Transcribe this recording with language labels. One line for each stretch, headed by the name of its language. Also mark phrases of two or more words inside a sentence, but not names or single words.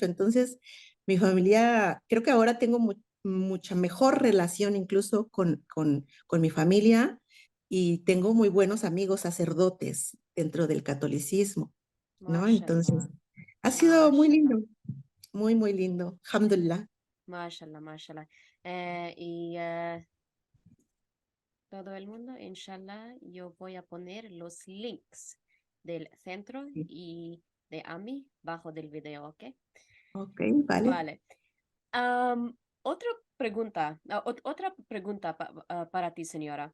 Spanish: Entonces, mi familia, creo que ahora tengo mucha mejor relación incluso con mi familia y tengo muy buenos amigos sacerdotes dentro del catolicismo, ¿no? Entonces,
Arabic: ما شاء الله.
Spanish: ha sido muy
Arabic: ما شاء الله.
Spanish: lindo, muy, muy lindo.
Arabic: الحمد لله. ما شاء الله، ما شاء الله.
Spanish: Y todo el mundo,
Arabic: إن شاء الله,
Spanish: yo voy a poner los links del centro Sí. y de AMI bajo del video, ¿ok? Ok, vale. Vale. Otra pregunta para ti, señora.